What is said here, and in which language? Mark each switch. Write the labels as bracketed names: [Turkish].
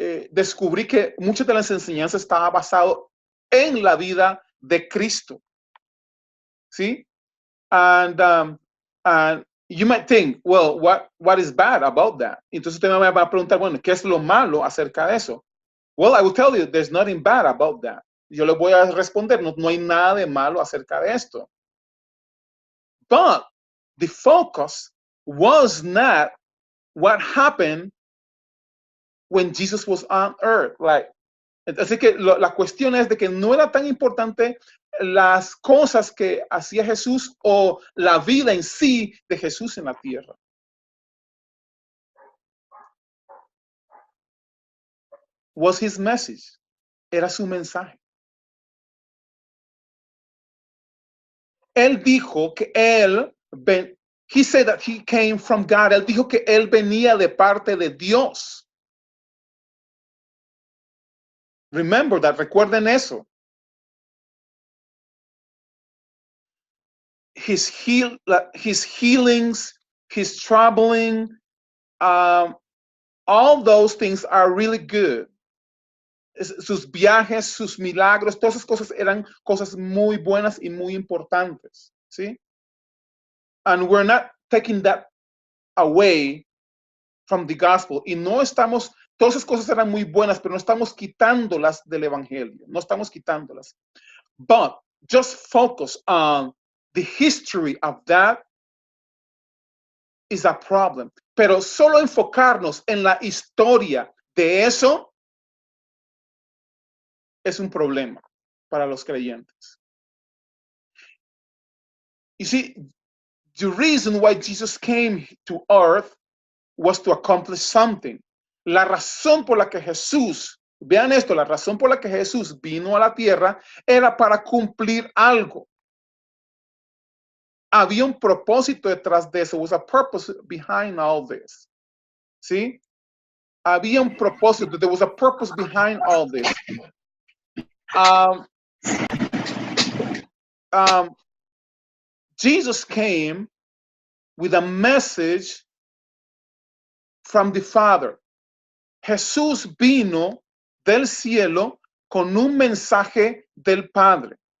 [Spanish] Descubrí que muchas de las enseñanzas estaban basadas en la vida de Cristo. ¿Sí? [English] And you might think, well, what is bad about that? [Spanish] Entonces usted me va a preguntar, bueno, ¿qué es lo malo acerca de eso? [English] Well, I will tell you, there's nothing bad about that. [Spanish] Yo le voy a responder, no hay nada de malo acerca de esto. [English] But the focus was not what happened when Jesus was on earth. [Spanish] Like, así que la cuestión es de que no era tan importante las cosas que hacía Jesús o la vida en sí de Jesús en la tierra. [English] Was his message. [Spanish] Era su mensaje. Él dijo que [English] he said that he came from God. [Spanish] Él dijo que él venía de parte de Dios. [English] Remember that, [Spanish] recuerden eso. [English] His healings, his traveling, all those things are really good. [Spanish] Sus viajes, sus milagros, todas esas cosas eran cosas muy buenas y muy importantes, ¿sí? [English] And we're not taking that away from the gospel. [Spanish] Y no estamos, todas esas cosas eran muy buenas, pero no estamos quitándolas del evangelio. No estamos quitándolas. [English] But just focus on the history of that is a problem. [Spanish] Pero solo enfocarnos en la historia de eso es un problema para los creyentes. [English] You see, the reason why Jesus came to earth was to accomplish something. [Spanish] La razón por la que Jesús, vean esto, la razón por la que Jesús vino a la tierra era para cumplir algo. Había un propósito detrás de eso. [English] Was a purpose behind all this. [Spanish] ¿Sí? Había un propósito. [English] There was a purpose behind all this. Jesus came with a message from the Father. [Spanish] Jesús vino del cielo con un mensaje del Padre.